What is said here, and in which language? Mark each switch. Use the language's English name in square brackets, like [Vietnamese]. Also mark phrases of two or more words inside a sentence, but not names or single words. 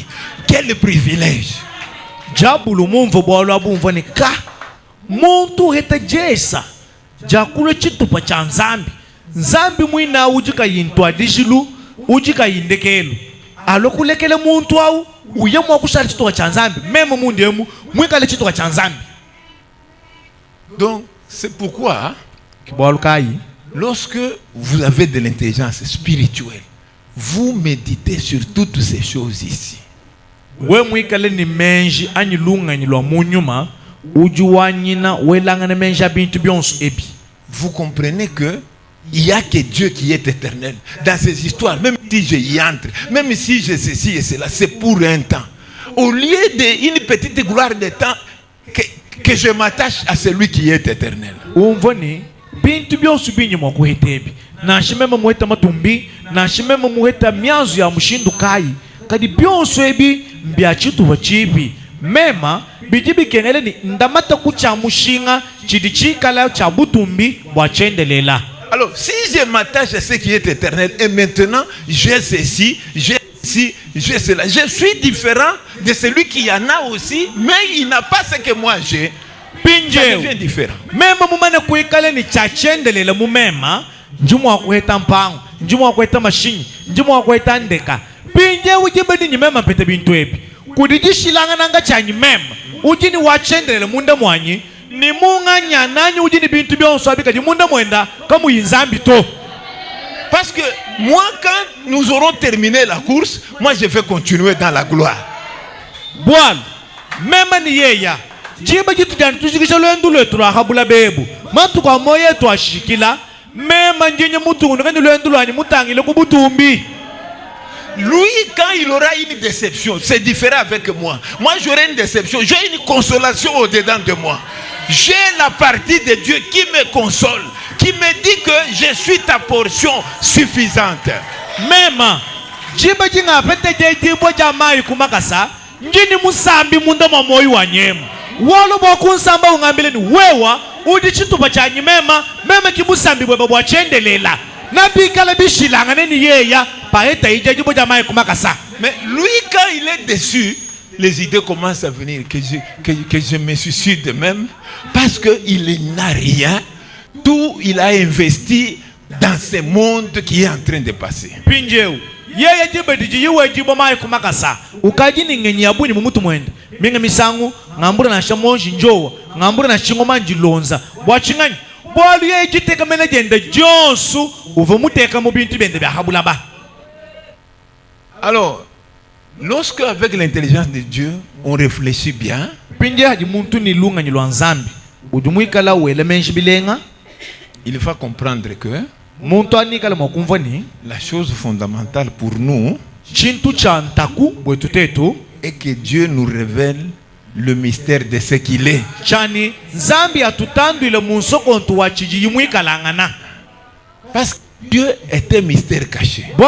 [French] Quel privilège! [Luba-Lulua] Jabulu mumvo bwalo abumvo ni ka. Muntu heta jesa. Jakulu chitupa cha nzambi. Nzambi mwina ujika yintwa dishilu, ujika yindekelu. Alokulekele muntu au uyemu wakushali chitupa cha nzambi. Memo mundemu mwikale chitupa cha nzambi. [French] Donc, c'est pourquoi lorsque vous avez de l'intelligence spirituelle, vous méditez sur toutes ces choses ici. [Luba-Lulua] We mwikale ni menji ani lunga ni lo munyuma ujuwanyina welanga menja bintu byonso ebi. [French] Vous comprenez que il y a que Dieu qui est éternel dans ces histoires. Même si je y entre, même si je ceci et cela, c'est pour un temps. Au lieu d'une petite gloire de temps, que je m'attache à celui qui est éternel. [Luba-Lulua] Umvoni bintu byonso binyuma kuhetebi. Na shimema muheta matumbi, na shimema muheta mianzu ya mushindu kai. Kadi byonso ebi mbyachitu bachibi. Mema bijibi kenele ni ndamata kucha mushinga chidichikala cha butumbi bwachendelela. [French] Alors, si je m'attache à ce qui est éternel et maintenant j'ai ceci, j'ai ceci, j'ai cela, je suis différent de celui qui en a aussi, mais il n'a pas ce que moi j'ai. Ça devient différent. [Luba-Lulua] Même mumane kuikale ni chachendelela mumema, njumu wa kuheta mpango, njumu wa kuheta mashini, njumu wa kuheta ndeka. Pinje ujibedi ni mema pete bintu ebi. Kudijishilanga nanga chanyi mema, ujini wachendelela munda mwanyi. Ni munga nyanani ujini bintu byonso abika di munda mwenda kamu yinzambi to. [French] Parce que moi quand nous aurons terminé la course, moi je vais continuer dans la gloire. [Luba-Lulua] Bwal mema ni yeya jiba jitu jani tushikisha lwendu lwetu lwa habula bebu matu kwa moye tu ashikila mema njenye mutu ngani lwendu lwani mutangile kubutumbi. [French] Lui, quand il aura une déception, c'est différent avec moi. Moi, j'aurai une déception. J'ai une consolation au-dedans de moi. J'ai la partie de Dieu qui me console, qui me dit que je suis ta portion suffisante. Même, [Luba-Lulua] jiba jinga pete jibo jamai kumakasa, njini musambi munda mamoi wanyemu. Walo mwakunsamba ungambile ni wewa, udichitu bachanyi mema kimusambi weba wachendelela. Nabikala bishilanga neni yeya, paeta ija jibo jamai kumakasa. [French] Mais lui, quand il est déçu, les idées commencent à venir, que je me suicide même, parce qu'il n'a rien, tout il a investi dans ce monde qui est en train de passer. [Luba-Lulua] Yeye jibediji yiwe jibo mai kumakasa ukaji ningenyi abuni mumutu mwende minga misangu ngambura na shamonji njowa ngambura na shingoma njilonza bwachingani bwalu yeye jiteka menagenda jonsu uva muteka mu bintu bende bya habula ba. [French] Alors lorsque avec l'intelligence de Dieu on réfléchit bien, [Luba-Lulua] pindi haji muntu ni lunga nyilwa nzambi ujumuikala wele menshi bilenga, [French] il faut comprendre que la chose fondamentale pour nous est que Dieu nous révèle le mystère de ce qu'il est. Parce que Dieu est un mystère caché.